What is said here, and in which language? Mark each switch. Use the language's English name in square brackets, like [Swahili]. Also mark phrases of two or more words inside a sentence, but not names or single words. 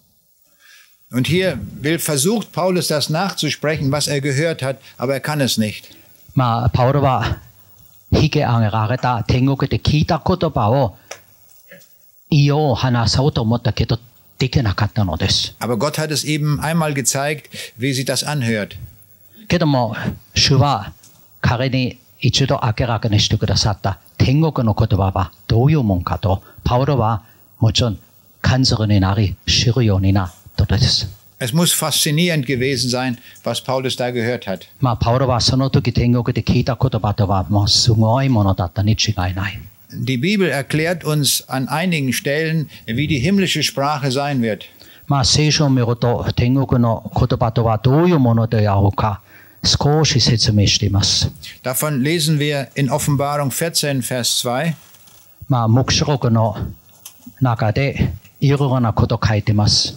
[German] Und hier versucht Paulus das nachzusprechen, was er gehört hat, aber er kann es nicht. [Japanese] パウロは引き上げられた天国で聞いた言葉を言おう話そうと思ったけどできなかったのです。 [German] Aber Gott hat es eben einmal gezeigt, wie sich das anhört. [Japanese] けども主は彼に一度明らかにしてくださった天国の言葉はどういうもんかとパウロはもちろん感づくになり知るようになったのです。 [German] Es muss faszinierend gewesen sein, was Paulus da gehört hat. [Japanese] パウロはその時天国で聞いた言葉とはもうすごいものだったに違いない。 [German] Die Bibel erklärt uns an einigen Stellen, wie die himmlische Sprache sein wird. [Japanese] 聖書を見ると天国の言葉とはどういうものであろうか少し説明しています。 [German] Davon lesen wir in Offenbarung 14, Vers 2. [Japanese] 黙示録の中でいろいろなこと書いています。